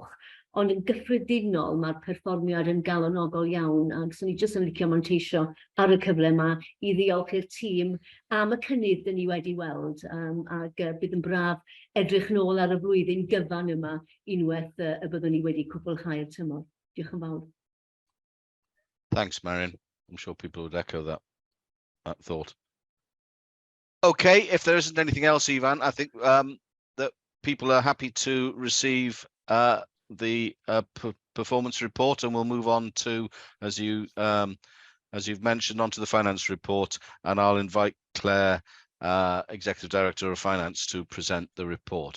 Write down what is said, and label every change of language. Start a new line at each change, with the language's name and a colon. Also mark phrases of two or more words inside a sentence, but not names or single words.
Welsh: Ond yn gyffredinol mae'r perfformiad yn galonogol iawn, ac so ni jyst yn licio manteisio ar y cyfle yma i ddiolch i'r tîm am y cynnydd dyn ni wedi weld, ac bydd yn braf edrych nôl ar y flwyddyn gyfan yma unwaith y byddwn ni wedi cwblhau'r tymor. Diolch yn fawr.
English: Thanks, Marion. I'm sure people would echo that thought. Okay, if there isn't anything else, Ivan, I think that people are happy to receive the performance report, and we'll move on to, as you've mentioned, onto the finance report, and I'll invite Claire, Executive Director of Finance, to present the report.